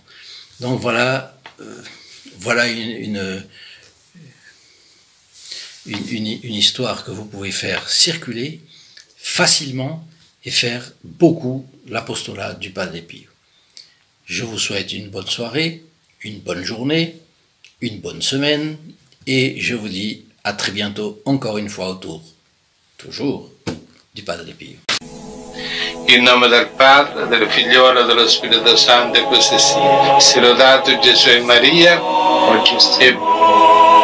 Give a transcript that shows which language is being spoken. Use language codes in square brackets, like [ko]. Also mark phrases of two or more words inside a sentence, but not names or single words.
[fr] Donc voilà une histoire que vous pouvez faire circuler facilement et faire beaucoup l'apostolat du Padre Pio. Je vous souhaite une bonne soirée, une bonne journée, une bonne semaine, et je vous dis à très bientôt encore une fois autour, toujours, du Padre Pio. [it] In nome del Padre, del Figliolo e dello Spirito Santo, e così sia. Sia lodato Gesù e Maria, oggi e